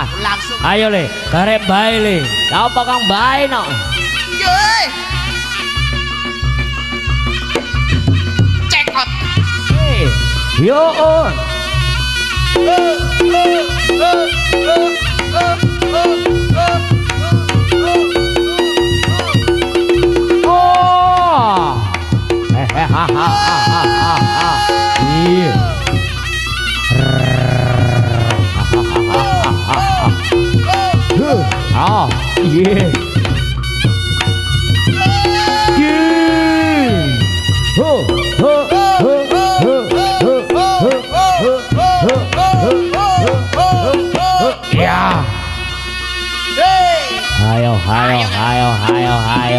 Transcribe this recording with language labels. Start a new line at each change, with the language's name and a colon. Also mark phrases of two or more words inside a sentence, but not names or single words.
Javanese: langsung. Ayo le, karep bae le. Apa kang bae no? Yeay. Cekot. Yo on. Oh. Iya. Ah, yeah. Yeah. Ho, ho, ho, ho, ho, ho, ho. Ya. Ayo, ayo, ayo, ayo, ayo.